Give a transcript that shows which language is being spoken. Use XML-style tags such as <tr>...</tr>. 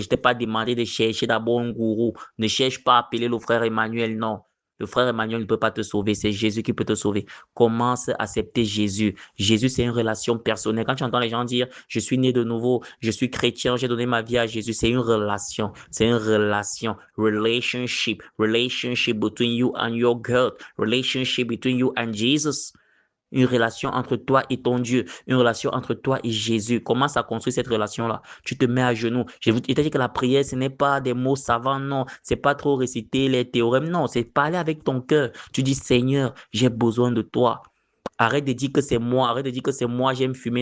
<fr>Je ne t'ai pas demandé de chercher d'abord un gourou. Ne cherche pas à appeler le frère Emmanuel, non. Le frère Emmanuel ne peut pas te sauver, c'est Jésus qui peut te sauver. Commence à accepter Jésus. Jésus, c'est une relation personnelle. Quand tu entends les gens dire, je suis né de nouveau, je suis chrétien, j'ai donné ma vie à Jésus, c'est une relation. C'est une relation.</fr> <en>Relationship between you and your God. Relationship between you and Jesus.</en> <fr>Une relation entre toi et ton Dieu, une relation entre toi et Jésus. Commence à construire cette relation-là. Tu te mets à genoux. Je t'ai dit que la prière, ce n'est pas des mots savants, non. C'est pas trop réciter les théorèmes, non. C'est parler avec ton cœur. Tu dis, Seigneur, j'ai besoin de toi. Arrête de dire que c'est moi, arrête de dire que c'est moi, j'aime fumer.</fr>